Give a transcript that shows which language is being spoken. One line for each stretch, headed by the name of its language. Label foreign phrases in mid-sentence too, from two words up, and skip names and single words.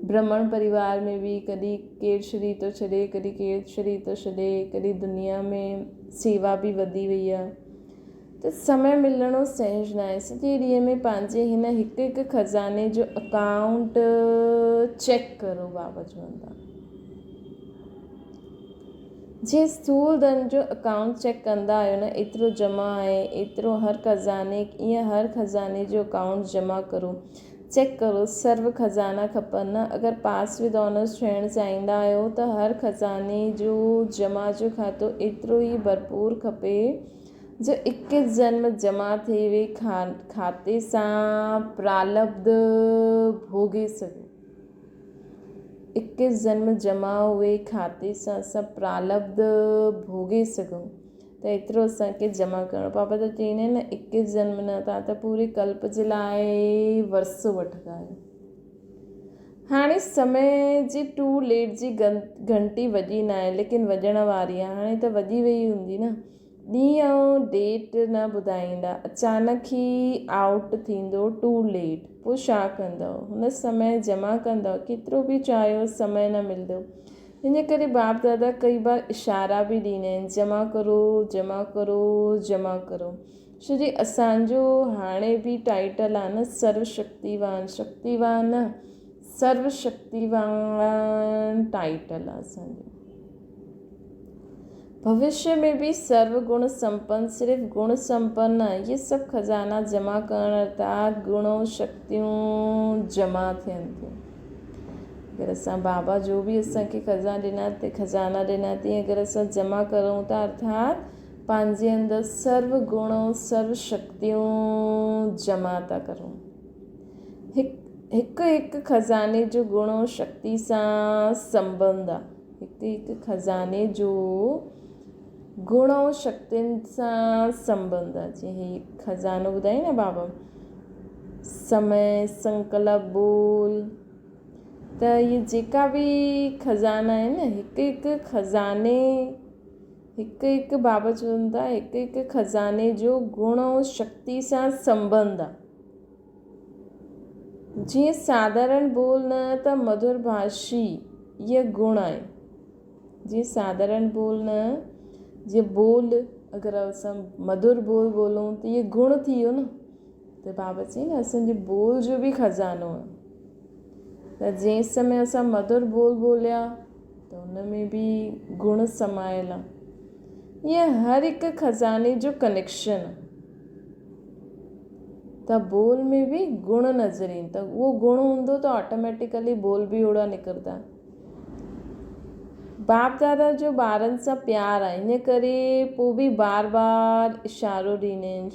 Sindhi: ब्राह्मण परिवार में बि कॾहिं केरु शरीर थो छॾे, कॾहिं केरु शरीर थो छॾे, कॾहिं दुनिया में सेवा बि वधी वई आहे। त समय मिलणो सहज न आहे। सॼे ॾींहं में पंहिंजे हिन हिकु हिकु खज़ाने जो
English: account check
Sindhi: करो। बाबा चवनि था जे स्थूल धन जो
English: account check
Sindhi: कंदा आहियो न, एतिरो जमा आहे, एतिरो हर खज़ाने, ईअं हर खज़ाने जो अकाउंट जमा करो, चेक करो। सर्व खज़ाना खपनि न। अगरि
English: pass with honours
Sindhi: थियणु चाहींदा आहियो त हर खज़ाने जो जमा जो खातो एतिरो ई भरपूर खपे जो 21 जन्म जमा थिए वे खाते सां प्रालब्ध भोगे सघो। 21 जन्म जमा हुए खाते सां असां प्रारब्ध भोगे सघूं त एतिरो असांखे जमा करणो। बाबा त चवंदा आहिनि न 21 जन्म न, तव्हां त पूरे कल्प जे लाइ वरसो वठंदा आहियो। हाणे समय जी
English: too late
Sindhi: जी घंटी वॼी न आहे, लेकिन वॼण वारी आहे। हाणे त वॼी वई हूंदी न। ॾींहुं ऐं डेट न ॿुधाईंदा, अचानक ई आउट थींदो
English: too late,
Sindhi: पोइ छा कंदव? हुन समय जमा कंदव, केतिरो बि चाहियो समय न मिलंदो। इन करे बाप दादा कई बार इशारा बि ॾींदा आहिनि, जमा करो, जमा करो, जमा करो। छो जी असांजो हाणे बि टाइटल आहे न सर्वशक्तिवान, शक्तिवान न सर्वशक्तिवान टाइटल आहे असांजो।
Hindi: भविष्य में भी
Sindhi: सर्व गुण संपन्न, सिर्फ़ गुण संपन्न ये सभु खजाना जमा करण अर्थात गुणों शक्तियूं जमा थियनि थियूं। अगरि असां बाबा जो बि असांखे खजाना ॾिना तीअं अगरि असां जमा करूं था अर्थात पंहिंजे अंदरि सर्व गुणों सर्व शक्तियूं जमा था करूं। हिकु हिकु खजाने जो गुणों शक्ति सां संबंध आहे। हिकु हिकु खजाने जो गुणों शक्तियुनि सां संबंध आहे। जीअं ही खजानो ॿुधाई न बाबा, समय, संकल्प, बोल, त ये जेका बि खजाना आहिनि न, हिकु हिकु खजाने, हिकु हिकु बाबा चवनि था हिकु हिकु खजाने जो गुणों शक्ति सां संबंध आहे। जीअं साधारण बोल न त मधुर भाषी इहा गुण आहे। जीअं साधारण बोल न, जीअं बोल अगरि असां मधुर बोल बोलूं त इहे गुण थी वियो न। त बाबा चई न असांजे बोल जो बि खज़ानो आहे। त जंहिं समय असां मधुर बोल बोलिया त हुन में बि गुण समायल आहे। ईअं हर हिकु खज़ाने जो कनेक्शन आहे। त बोल में बि गुण नज़र ईंदा, त उहो गुण हूंदो त ऑटोमेटिकली बोल बि ओड़ा निकिरंदा। बाप दादा जो ॿारनि सां प्यार आहे, इन करे पोइ बि बार बार इशारो ॾींदा आहिनि।